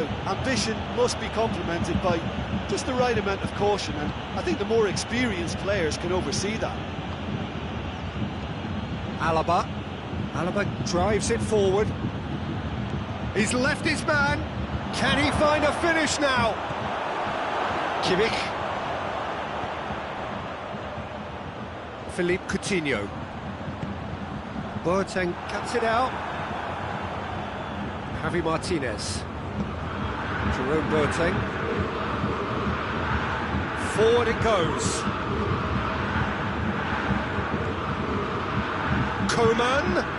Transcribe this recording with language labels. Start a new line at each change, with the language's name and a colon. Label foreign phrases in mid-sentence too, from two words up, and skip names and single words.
English: Ambition must be complemented by just the right amount of caution, and I think the more experienced players can oversee that. Alaba. Alaba drives it forward. He's left his man. Can he find a finish now? Kimmich. Philippe Coutinho. Boateng cuts it out. Javi Martinez. Jerome Boateng. Forward it goes. Coman.